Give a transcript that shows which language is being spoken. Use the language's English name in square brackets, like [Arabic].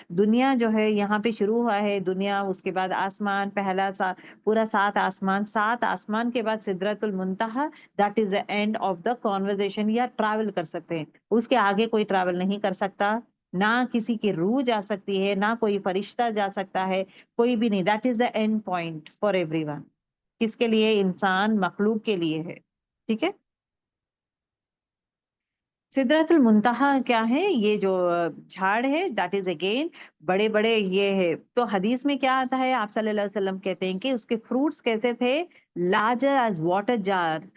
[Urdu] دنیا جو ہے یہاں پہ شروع ہوا ہے، دنیا، اس کے بعد آسمان، پہلا پورا 7 آسمان، 7 آسمان کے بعد سدرۃ المنتہا، [English] That is the end of the conversation. [Urdu] یا ٹریول کر سکتے ہیں، اس کے آگے کوئی ٹریول نہیں کر سکتا، نہ کسی کی روح جا سکتی ہے، نہ کوئی فرشتہ جا سکتا ہے، کوئی بھی نہیں. [English] That is the end point for everyone. [Urdu] کس کے لیے؟ انسان مخلوق کے لیے ہے. ٹھیک ہے، سدرۃ المنتہا کیا ہے؟ یہ جو جھاڑ ہے [English] that is again [Urdu] بڑے بڑے یہ ہے. تو حدیث میں کیا آتا ہے، آپ صلی اللہ علیہ وسلم کہتے ہیں کہ اس کے فروٹس کیسے تھے، [English] Larger as water jar.